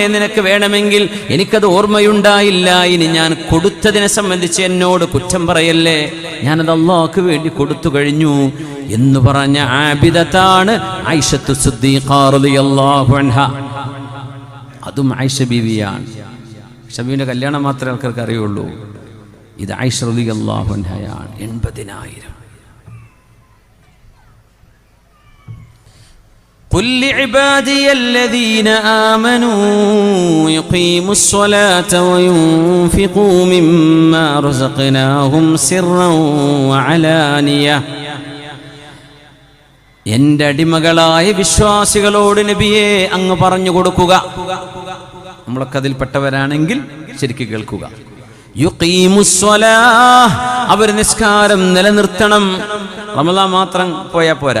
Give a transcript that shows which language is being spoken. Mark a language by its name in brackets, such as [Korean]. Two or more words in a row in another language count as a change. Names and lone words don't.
[Malayalam] നിനക്ക് വേണമെങ്കിൽ, എനിക്കത് ഓർമ്മയുണ്ടായില്ല. ഇനി ഞാൻ കൊടുത്തതിനെ സംബന്ധിച്ച് എന്നോട് കുറ്റം പറയല്ലേ, ഞാനത് അല്ലാഹുക്ക് വേണ്ടി കൊടുത്തു കഴിഞ്ഞു എന്ന് പറഞ്ഞ ആബിദത്താണ് ആയിഷത്തു സിദ്ദീഖ [Arabic] رضي الله عنها. [Malayalam] അതും ആയിഷ ബീവിയാണ്. ആയിഷ ബീവിന്റെ കല്യാണം മാത്രമേ ആൾക്കാർക്ക് അറിയുള്ളൂ. ഇത് ആയിഷ [Arabic] رضي الله عنها. [Malayalam] 80,000. [Arabic] قل لعبادي الذين آمنوا يقيموا الصلاة وينفقوا مما رزقناهم سرا وعلانية. [Malayalam] എൻ്റെ അടിമകളായ വിശ്വാസികളോട് നബിയെ അങ്ങ് പറഞ്ഞു കൊടുക്കുക, നമ്മളൊക്കെ അതിൽപ്പെട്ടവരാണെങ്കിൽ ശരിക്ക് കേൾക്കുക. [Arabic] يقيموا الصلاة, [Malayalam] അവർ നിസ്കാരം നിലനിർത്തണം. റമളാൻ മാത്രം പോയാൽ പോരാ.